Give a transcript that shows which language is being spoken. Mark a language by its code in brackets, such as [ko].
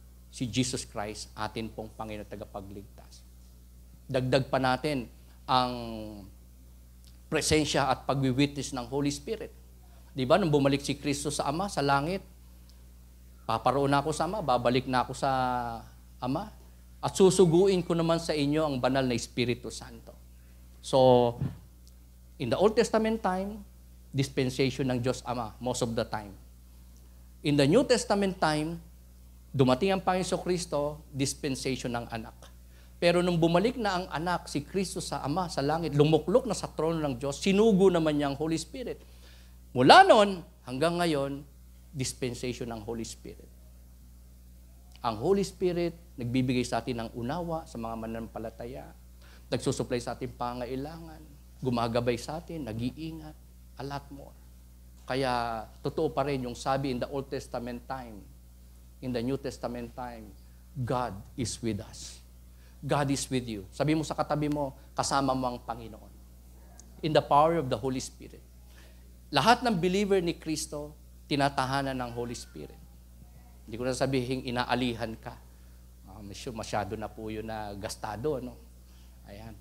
[tl] Si Jesus Christ, atin pong Panginoon tagapagligtas. Dagdag pa natin ang presensya at pagwi-witness ng Holy Spirit. Di ba, nung bumalik si Kristo sa Ama, sa langit, paparoon na ako sa Ama, babalik na ako sa Ama, at susuguin ko naman sa inyo ang banal na Espiritu Santo. [en] So, in the Old Testament time, dispensation [tl] ng Diyos Ama, [en] most of the time. In the New Testament time, [tl] dumating ang Panginoon Kristo, dispensation ng anak. Pero nung bumalik na ang anak, si Kristo sa Ama, sa langit, lumuklok na sa trono ng Diyos, sinugo naman niya ang Holy Spirit. Mula noon, hanggang ngayon, dispensation ng Holy Spirit. Ang Holy Spirit, nagbibigay sa atin ng unawa sa mga mananampalataya, nagsusupply sa ating pangailangan, gumagabay sa atin, nag-iingat, [en] a lot more. [tl] Kaya, totoo pa rin yung sabi [en] in the Old Testament time, in the New Testament time, God is with us. God is with you. [tl] Sabi mo sa katabi mo, kasama mo ang Panginoon. [en] In the power of the Holy Spirit. [tl] Lahat ng believer ni Kristo, tinatahanan ng Holy Spirit. Hindi ko na sabihin, inaalihan ka. Masyado na po yun na gastado. No? Ayan.